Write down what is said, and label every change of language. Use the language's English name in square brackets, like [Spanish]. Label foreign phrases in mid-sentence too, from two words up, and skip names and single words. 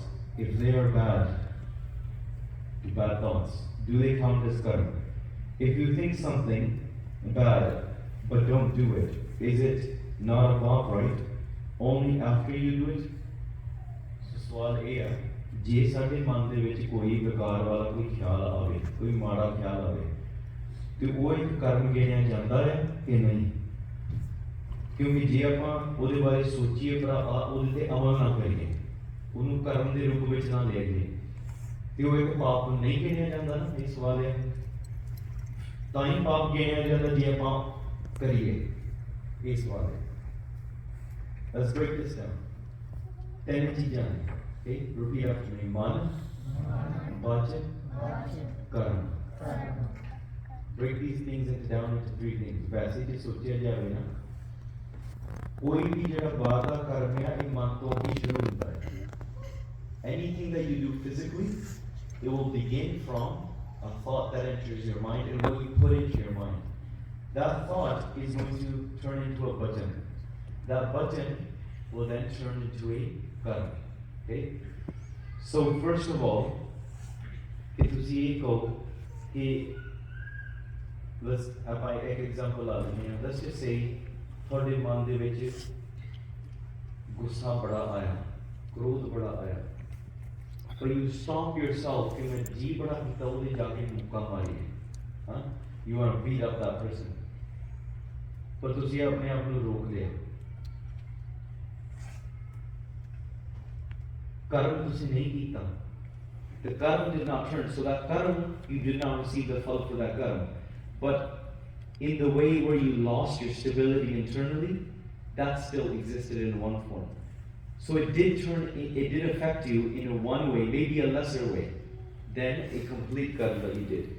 [English] if they are bad thoughts, do they count as karma? If you think something bad but don't do it, is it not a paap, right? Only after you do it? [Punjabi] So ਸਵਾਲ ਇਹ ਆ, ਜੇ ਸਾਡੇ ਮਨ ਦੇ ਵਿੱਚ ਕੋਈ ਵਿਕਾਰ ਵਾਲਾ ਕੋਈ ਖਿਆਲ ਆਵੇ, ਕੋਈ ਮਾੜਾ ਖਿਆਲ ਆਵੇ, ਤੇ ਉਹ ਇੱਕ ਕਰਮ ਗਿਣਿਆ ਜਾਂਦਾ ਹੈ ਕਿ ਨਹੀਂ? ਕਿਉਂਕਿ ਜੇ ਆਪਾਂ ਉਹਦੇ ਬਾਰੇ ਸੋਚੀਏ ਪਰ ਉਹਦੇ ਤੇ ਅਮਲ ਨਾ ਕਰੀਏ, ਉਹਨੂੰ ਕਰਮ ਦੇ ਰੂਪ ਵਿੱਚ ਨਾ ਲਈਏ, ਤੇ ਉਹ ਇੱਕ ਪਾਪ ਨਹੀਂ ਗਿਣਿਆ ਜਾਂਦਾ ਨਾ? ਇਹ ਸਵਾਲ ਹੈ। ਤਾਂ ਹੀ ਪਾਪ ਗਿਣਿਆ ਜਾਂਦਾ ਜੇ ਆਪਾਂ ਕਰੀਏ। ਇਹ ਸਵਾਲ ਹੈ। [English] Let's break this down. [Punjabi] ਤਿੰਨ ਚੀਜ਼ਾਂ ਨੇ। [English] Okay, repeat after me. [Punjabi] ਮਨ, ਵਾਚਨ, ਕਰਮ। [English] Break these things down into three things. [Punjabi] ਵੈਸੇ ਜੇ ਸੋਚਿਆ ਜਾਵੇ ਨਾ, ਕੋਈ ਵੀ ਜਿਹੜਾ ਬਾਹਰ ਦਾ ਕਰਮ ਹੈ ਇਹ ਮਨ ਤੋਂ ਹੀ ਸ਼ੁਰੂ ਹੁੰਦਾ ਹੈ। [English] Anything that you do physically, it will begin from a thought that enters your mind and what you put into your mind. That thought is going to turn into a bhajan. That bhajan will then turn into a karma. Okay? So first of all, let's just say [Punjabi] ਤੁਹਾਡੇ ਮਨ ਦੇ ਵਿੱਚ ਗੁੱਸਾ ਬੜਾ ਆਇਆ, ਕ੍ਰੋਧ ਬੜਾ ਆਇਆ, [English] but you stop yourself [Punjabi] ਕਿ ਮੈਂ ਜੀ ਬੜਾ ਕੀਤਾ ਉਹਦੇ ਜਾ ਕੇ ਮੁੱਕਾ ਮਾਰੀਏ। [English] You want to beat up that person, [Punjabi] ਪਰ ਤੁਸੀਂ ਆਪਣੇ ਆਪ ਨੂੰ ਰੋਕ ਲਿਆ। ਕਰਮ ਤੁਸੀਂ ਨਹੀਂ ਕੀਤਾ। [English] The karma did not turn, so that karma, you did not receive the phal for that karma. But in the way where you lost your stability internally, that still existed in one form. So it did affect you in a one way, maybe a lesser way, than a complete karma that you did.